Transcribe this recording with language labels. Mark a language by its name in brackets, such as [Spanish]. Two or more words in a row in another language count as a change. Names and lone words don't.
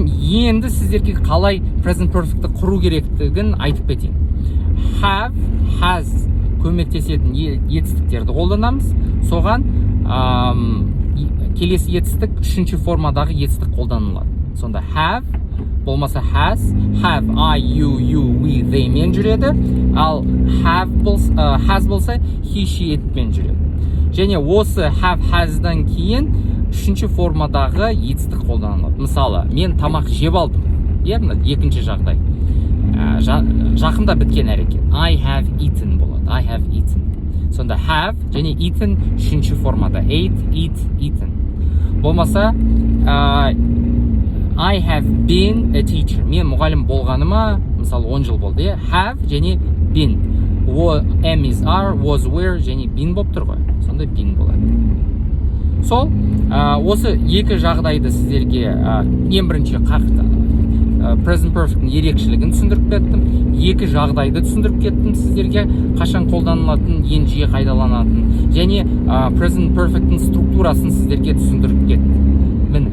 [Kazakh] Енді сіздерге қалай [English] present perfect'ті [Kazakh] құру керектігін айтып кетейін. [English] Have, has [Kazakh] көмектесетін етістіктерді қолданамыз. Соған келесі етістік үшінші формадағы етістік қолданылады. Сонда have болмаса [English] has, have, I, you, we, they [Kazakh] мен жүреді. Ал has болса [English] he, she, it [Kazakh] мен жүреді. Және осы [English] have, has'дан [Kazakh] кейін үшінші формадағы етістік қолданылады. Мысалы, мен тамақ жеп алдым. Мына екінші жағдай. Жақында біткен әрекет. [English] I have eaten болады. I have eaten. [Kazakh] Сонда have және eaten үшінші формада. [English] Ate, eat, eaten. Болмаса I have been a teacher. [Kazakh] Мен мұғалім болғаныма, мысалы 10 жыл болды. Have және been. [English] Am, is, are, was, were [Kazakh] және been болып тұр ғой. Сонда been болады. Сол, осы екі жағдайды сіздерге ең бірінші [English] present perfect'ің [Kazakh] ерекшелігін түсіндіріп кеттім. Екі жағдайды түсіндіріп кеттім сіздерге, қашан қолданылатын, ең жиі қайталанатын, және [English] present perfect'ің [Kazakh] структурасын сіздерге түсіндіріп кеттім.